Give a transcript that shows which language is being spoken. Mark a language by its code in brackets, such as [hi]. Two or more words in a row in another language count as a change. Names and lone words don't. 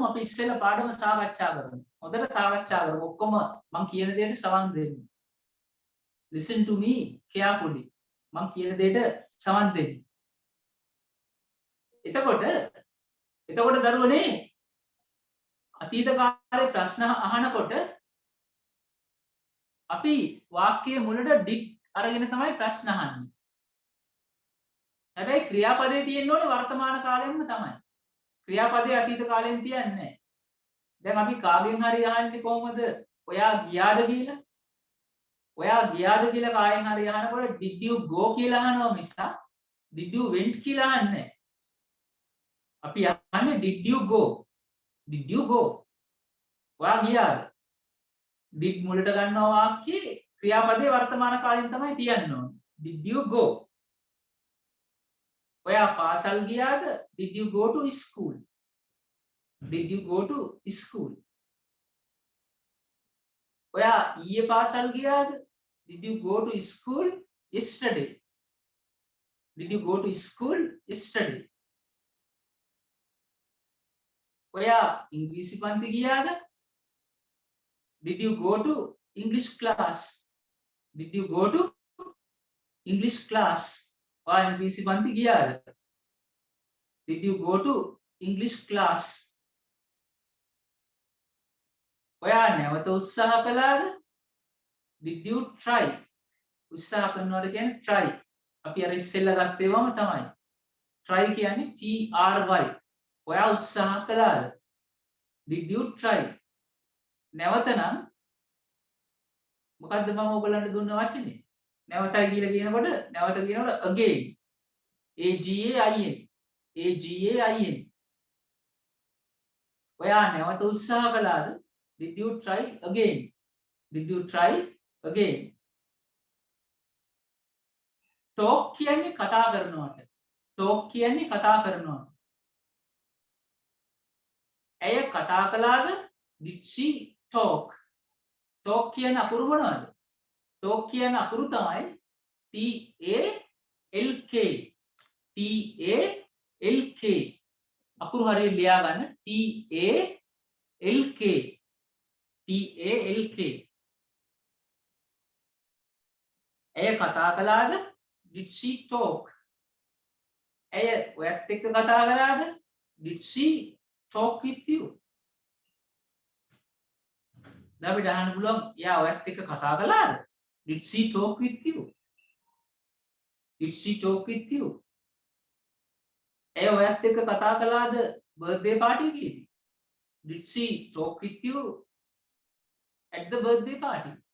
[si] අපි ඉස්සෙල්ලා පාඩම සාකච්ඡා කරමු. හොඳට සාකච්ඡා කරමු. ඔක්කොම මම කියන දේට සවන් දෙන්න. [en] Listen to me carefully. [si] මම කියන දේට සවන් දෙන්න. එතකොට දරුවනේ අතීත කාලේ ප්‍රශ්න අහනකොට අපි වාක්‍යයේ මුලට did අරගෙන තමයි ප්‍රශ්න අහන්නේ. හැබැයි ක්‍රියාපදේ තියෙන්න ඕනේ වර්තමාන කාලෙම තමයි. ක්‍රියාපදේ අතීත කාලෙන් තියන්නේ නැහැ. දැන් අපි කාගෙන් හරි අහන්නේ කොහොමද? ඔයා ගියාද කියලා? ඔයා ගියාද කියලා කායෙන් හරි අහනකොට [en] did you go [si] කියලා අහනවා මිසක් [en] did you went [si] කියලා අහන්නේ නැහැ. අපි අහන්නේ [en] did you go? did you go? [si] ඔයා ගියාද? did මුලට ගන්නවා වාක්‍යයේ ක්‍රියාපදේ වර්තමාන කාලෙන් තමයි තියන්න ඕනේ. [en] did you go? [si] ඔයා පාසල් ගියාද? [en] did you go to school? did you go to school? [si] ඔයා ඊයේ පාසල් ගියාද? [en] did you go to school yesterday? did you go to school yesterday? [si] ඔයා ඉංග්‍රීසි පන්ති ගියාද? [en] did you go to English class? did you go to English class? [si] ඔයා ඉංග්‍රීසි පන්ති ගියාද? [en] did you go to English class? [si] ඔයා නැවත උත්සාහ කළාද? [en] did you try? [si] උත්සාහ කරනවට කියන්නේ try. අපි අර ඉස්සෙල්ලා ගත්ත ඒවාම තමයි. try කියන්නේ try. ඔයා උත්සාහ කළාද? [en] did you try? [si] නැවත නම් මොකද්ද මම ඔයගලන්ට දුන්න වචනේ? නැවතයි කියලා කියනකොට නැවත කියනකොට [en] again. again. [si] ඔයා නැවත උත්සාහ කළාද? [en] did you try again? did you try again talk [si] කියන්නේ කතා කරනවට [en] talk [si] කියන්නේ කතා කරනවට ඇය කතා කළාද [en] did she talk talk [si] කියන අකුරු මොනවද talk කියන අකුරු තමයි [en] T A L K T A L K [si] අකුරු හරියට ලියා ගන්න [en] T A L K T A L K [si] ඇය කතා කළාද [en] did she talk [si] ඇය ඔයත් එක්ක කතා කළාද [en] did she talk with you [si] දැන් අපිට අහන්න පුළුවන් එයා ඔයත් එක්ක කතා කළාද [en] did she talk with you did she talk with you [si] ඇය ඔයත් එක්ක කතා කළාද [en] birthday party එකේදී did she talk with you at the birthday party